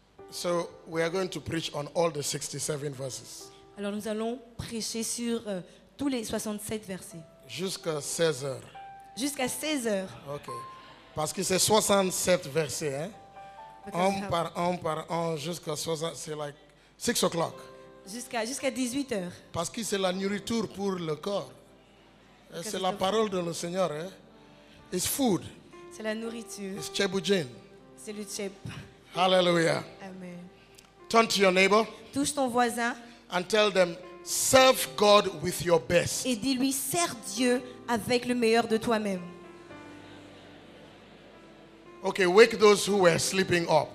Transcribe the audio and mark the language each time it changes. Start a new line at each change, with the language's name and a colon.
English: So we are going to preach on all the 67 verses.
French: Alors nous allons prêcher sur tous les 67 versets. Jusqu'à 16 heures. Jusqu'à 16 heures. Ok. Parce que c'est 67 versets. Hein? Un par un jusqu'à 60. C'est
English: like 6 o'clock.
French: Jusqu'à 18 heures. Parce que c'est la nourriture pour le corps. C'est la parole de le Seigneur. Hein?
English: It's food.
French: C'est la nourriture.
English: It's chebujin.
French: C'est le tchep. Hallelujah. Amen.
English: Turn to your neighbor
French: Touche ton voisin
English: and tell them, serve God with your best.
French: et dis-lui, sers Dieu avec le meilleur de toi-même.
English: Okay, wake those who were sleeping up.